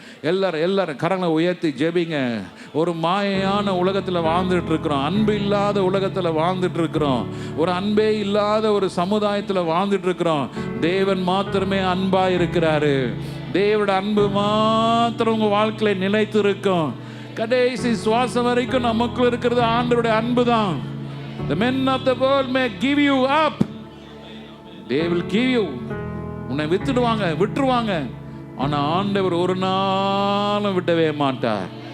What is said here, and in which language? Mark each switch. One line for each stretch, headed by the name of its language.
Tamil: எல்லாரும் கரங்களை உயர்த்தி ஜெபிங்க. ஒரு மாயையான உலகத்தில் வாழ்ந்துட்டு இருக்கிறோம், அன்பு இல்லாத உலகத்தில் வாழ்ந்துட்டு இருக்கிறோம், ஒரு அன்பே இல்லாத ஒரு சமுதாயத்தில் வாழ்ந்துட்டு இருக்கிறோம். தேவன் மாத்திரமே அன்பா இருக்கிறாரு. தேவோட அன்பு மாத்திரம் உங்க வாழ்க்கையில நிலைத்து இருக்கும். கடைசி சுவாசம் வரைக்கும் நமக்குள்ள இருக்கிறது ஆண்டவருடைய அன்பு தான்.
English: The men of the world may give you up, they will give you.
Tamil: உன்னை விட்டுருவாங்க, ஆனா ஆண்டவர் ஒரு நாளும் விடவே மாட்டார்.